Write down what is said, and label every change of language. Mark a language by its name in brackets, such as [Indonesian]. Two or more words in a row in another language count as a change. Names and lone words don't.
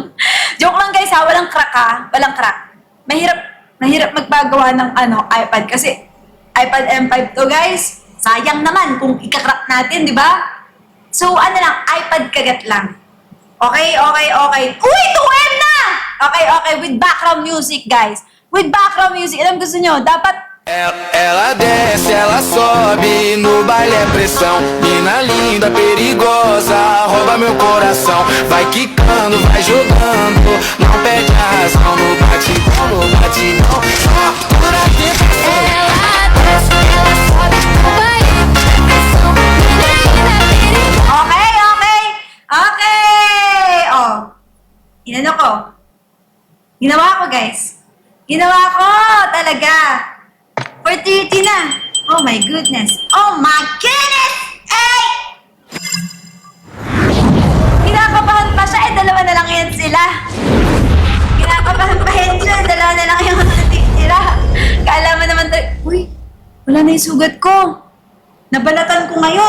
[Filipino] Joke lang guys ha, walang crack ha. Walang crack. Mahirap magpagawa ng iPad kasi iPad M5 to guys. Sayang naman kung ikakrack natin, di ba? So, lang, iPad kagat lang. Okay. Uy, 2M na! [English] Okay, with background music, guys. With background music. [Filipino] Alam gusto nyo, dapat... [Portuguese] Ela desce, ela sobe, no baile é pressão. Mina linda, perigosa, rouba meu coração. Vai quicando, vai jogando, não perde a razão. No batidão, no batidão, por aqui. Ela desce, ela sobe, no baile é pressão. Mina linda, perigosa. [Filipino] Okay. Oh. Inano ko? Ginawa ko, guys. Ginawa ko, talaga. 4:30 na. [English] Oh my goodness. Oh my goodness! [Filipino] Ay! Kinakabahan pa siya. Dalawa na lang yan sila. Kinakabahan pa yan siya. Dalawa na lang yung natitira. Kala mo naman uy, wala na yung sugat ko. Nabalatan ko ngayon.